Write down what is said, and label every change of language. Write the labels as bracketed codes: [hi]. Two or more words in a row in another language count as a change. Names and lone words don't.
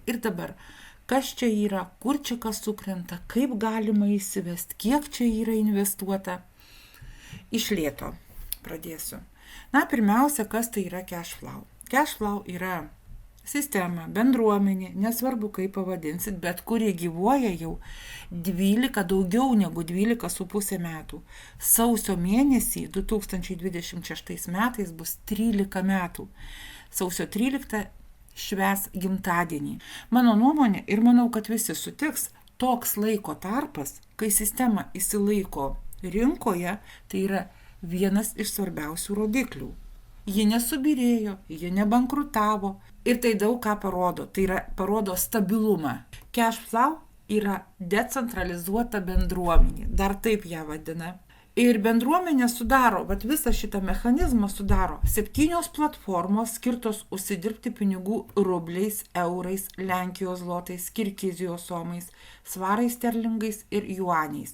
[lt] Ir dabar, kas čia yra, kur čia kas sukrenta, kaip galima įsivesti, kiek čia yra investuota. Iš lėto pradėsiu. Pirmiausia, kas tai yra cash flow. Cash flow yra sistema, bendruomenė, nesvarbu kaip pavadinsit, bet kuri gyvuoja jau daugiau negu 12,5 metų. Sausio mėnesį 2026 metais bus 13 metų. Sausio 13 švęs gimtadienį. Mano nuomonė ir manau, kad visi sutiks, toks laiko tarpas, kai sistema įsilaiko rinkoje, tai yra vienas iš svarbiausių rodiklių. Ji nesubirėjo, ji nebankrutavo ir tai daug ką parodo, tai yra parodo stabilumą. Cash flow yra decentralizuota bendruomenė, dar taip ją vadina. Ir bendruomenė sudaro, visą šitą mechanizmą sudaro 7 platformos skirtos užsidirbti pinigų rubliais, eurais, Lenkijos zlotais, Kirgizijos somais, svarais sterlingais ir juaniais.